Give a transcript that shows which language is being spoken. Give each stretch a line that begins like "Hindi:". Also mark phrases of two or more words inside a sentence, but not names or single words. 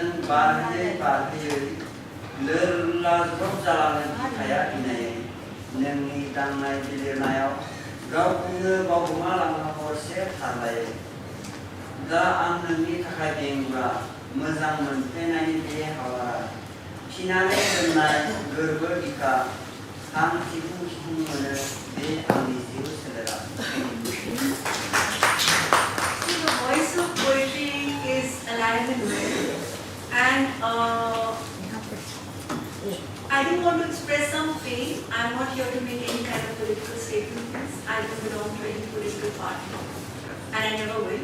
Bodo: बारहोयै लोरलाज्रब जालाङो बिखाया इनायै नोंनि दांनाय बिलिरनायाव गावखौनो बावगोमालाङो हरसे थारलायै दा आं नोंनि थाखाय बेंग्रा मोजां मोनफ्लेनायनि बे हावारा फिनानै दोननाय गोरबो बिखा आं थिखुं थिखुं मोनो बे आंनि जिउ सोलेरा।
English: The voice of poetry is alive and well, and I do want to express some pain. I'm not here to make any kind of political statements. I don't belong to any political party, and I never will.